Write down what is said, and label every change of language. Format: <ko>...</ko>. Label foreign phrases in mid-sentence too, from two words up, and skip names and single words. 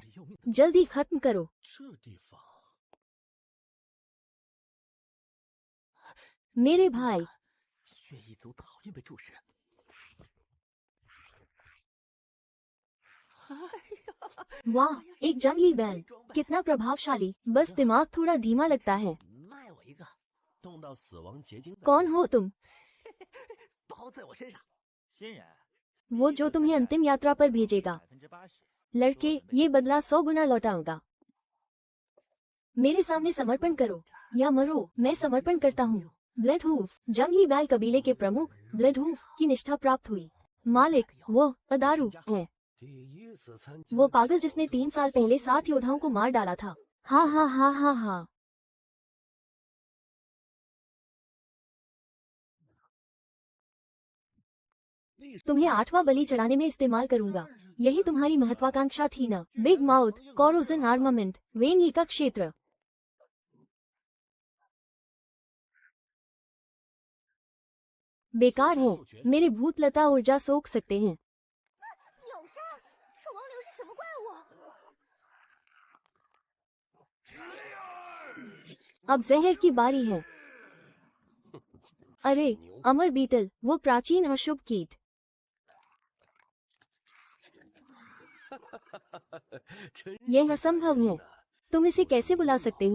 <zh>要命！</zh> <hi>जल्दी खत्म करो।</hi> <zh>这地方，</zh> <hi>मेरे भाई</hi> <zh>血一族讨厌被注视。</zh> <hi>वाह, एक जंगली बैल, कितना प्रभावशाली। बस दिमाग थोड़ा धीमा लगता है।</hi> <zh>卖我一个，动到死亡结晶，</zh> <hi>कौन हो तुम?</hi> <zh>包在我身上。新人</zh> <hi>वो जो तुम्हें अंतिम यात्रा पर भेजेगा।</hi> <zh>80%，</zh> <hi>लड़के, ये बदला 100 गुना लौटाऊंगा। मेरे सामने समर्पण करो या मरो। मैं समर्पण करता हूँ। ब्लडहूफ जंगली बैल कबीले के प्रमुख ब्लडहूफ की निष्ठा प्राप्त हुई। मालिक वो अदारू है,</hi> <zh>第一次参加</zh> <hi>वो पागल जिसने 3 साल पहले 7 योद्धाओं को मार डाला था। हाँ हाँ हाँ हाँ हाँ। तुम्हें 8वां बलि चढ़ाने में इस्तेमाल करूंगा। यही तुम्हारी महत्वाकांक्षा थी ना?</hi> <en>big mouth corrosion armament</en> <hi>वेनी का क्षेत्र। बेकार है, मेरे भूतलता ऊर्जा सोख सकते हैं।</hi> <zh>柳山，兽王流是什么怪物？</zh> <hi>अब जहर की बारी है। अरे अमर बीटल, वो प्राचीन अशुभ कीट।</hi> <zh>真</zh> <hi>यह असंभव है। तुम इसे कैसे बुला सकते हो?</hi>